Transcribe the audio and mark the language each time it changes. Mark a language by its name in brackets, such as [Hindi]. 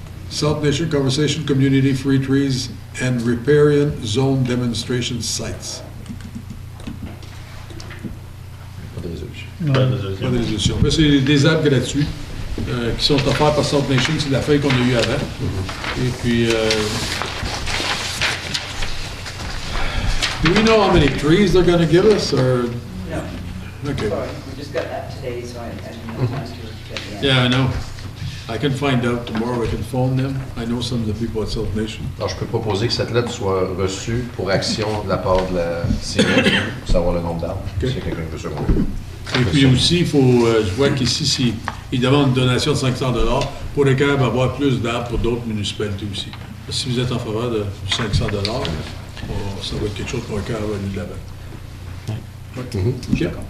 [English] South Nation Conversation Community Free Trees and Riparian Zone Demonstration Sites. [French] Pas de résolution. Pas de résolution. Mais c'est des arbres gratuits qui sont offerts par South Nation. C'est la feuille qu'on a eue avant. Et puis, [English] do we know how many trees they're going to give us? Or? No. Okay. Sorry, we just got that today, so I didn't have time to get the answer. Yeah, I know. I can find out tomorrow. I can phone them. I know some of the people at South Nation. [French] Alors, je peux proposer que cette lettre soit reçue pour action de la part de la CNE pour savoir le nombre d'arbres. Okay. Si quelqu'un veut seconder. Et puis aussi, il faut, je vois qu'ici, ils demandent une donation de 500 $ pour être capable d'avoir plus d'arbres pour d'autres municipalités aussi. Si vous êtes en faveur de 500 $, ça va être quelque chose pour être capable d'aller de l'avant. OK.